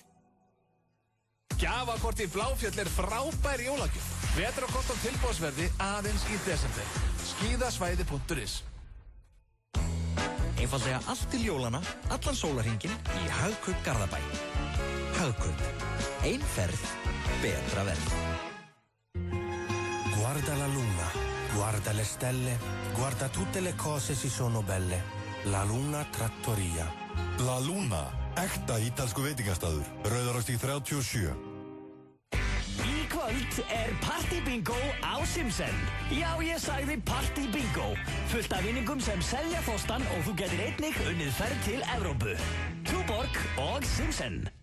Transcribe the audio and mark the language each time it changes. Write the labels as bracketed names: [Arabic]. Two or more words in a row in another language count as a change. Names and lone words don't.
[Icelandic] Gjafakorti Bláfjöll er frábær jólagjöf. Vetrarkort á tilboðsverði aðeins í desember. Skíðasvæði.is. Einfaldlega allt til jólana, allan sólarhringinn í Hagkaup Garðabæ. Hagkaup. Ein ferð, betra verð. [Italian] Guarda la luna, guarda Guarda le stelle, guarda tutte le cose si sono belle. [Icelandic] La Luna Trattoria. La Luna, ekta ítalsku veitingastaður, Rauðarárstíg 37. Í kvöld Party Bingo á Simsen. Já, ég sagði Party Bingo. Fullt af vinningum sem selja þostan og þú getur einnig unnið ferð til Evrópu. Túborg og Simsen.